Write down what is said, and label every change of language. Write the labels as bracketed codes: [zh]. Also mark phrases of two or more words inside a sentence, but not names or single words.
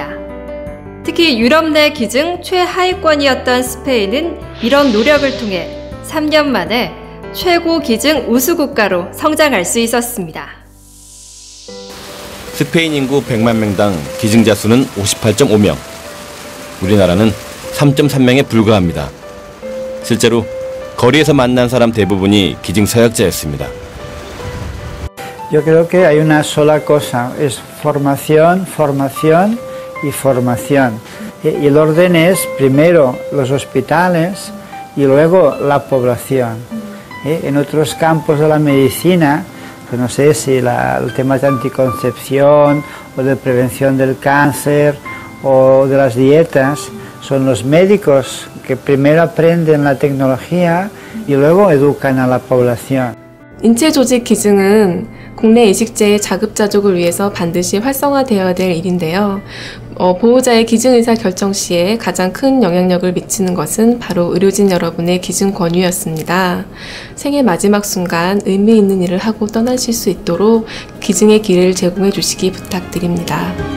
[ko] 특히 유럽 내 기증 최하위권이었던 스페인은 이런 노력을 통해 3년 만에 최고 기증 우수 국가로 성장할 수 있었습니다. 스페인 인구 100만 명당 기증자 수는 58.5명. 우리나라는 3.3명에 불과합니다. 실제로 거리에서 만난 사람 대부분이 기증 서약자였습니다. [es] Yo creo que hay una sola cosa, es formación, formación y formación. Y el orden es primero los hospitales y luego la población. En otros campos de la medicina, pues no sé si el tema de anticoncepción o de prevención del cáncer o de las dietas son los médicos que primero aprenden la tecnología y luego educan a la población. [ko] 인체 조직 기증은 국내 이식제의 자급자족을 위해서 반드시 활성화되어야 될 일인데요. 보호자의 기증 의사 결정 시에 가장 큰 영향력을 미치는 것은 바로 의료진 여러분의 기증 권유였습니다. 생의 마지막 순간 의미 있는 일을 하고 떠나실 수 있도록 기증의 기회를 제공해 주시기 부탁드립니다.